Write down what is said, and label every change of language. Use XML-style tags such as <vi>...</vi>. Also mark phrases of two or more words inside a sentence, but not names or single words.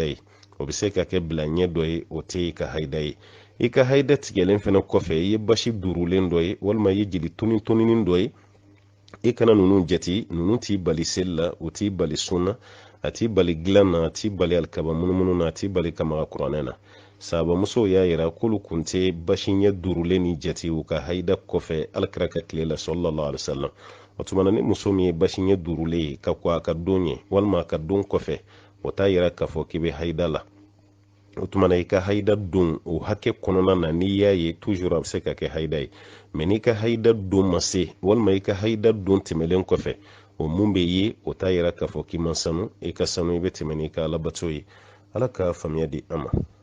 <bm>ye o bɛ se ka kɛ bila ɲɛ dɔ ye o tɛ i ka haida ye i ka haida tigɛlen fɛnɛ kɔfɛ i ye basi durulen dɔ ye walima i ye jeli toninin dɔ ye i kana ninnu jate ninnu t'i bali seli la o t'i bali sunna a t'i bali dilan na a t'i bali alikaba munumunu na a t'i bali kamaga kuranɛ na sahabamusow y'a yira k'olu kun tɛ basi ɲɛ durulen ni jate u ka haida kɔfɛ alakira ka tile la</bm> <ar>صلى الله عليه وسلم</ar> <bm>o tumana ni muso min ye basi ɲɛ durulen ye ka ko a ka don ye walima a ka don kɔfɛ o t'a yira k'a fɔ k'i bɛ haida la o tumana i ka haida don o hakɛ kɔnɔna na n'i y'a ye toujours a bɛ se ka kɛ haida ye mɛ n'i ka haida don ma se walima i ka haida don tɛmɛlen kɔfɛ o mun bɛ ye o t'a yira k'a fɔ k'i ma sanu i ka sanu i bɛ tɛmɛ n'i ka alabato ye ala ka faamuya di an ma</bm>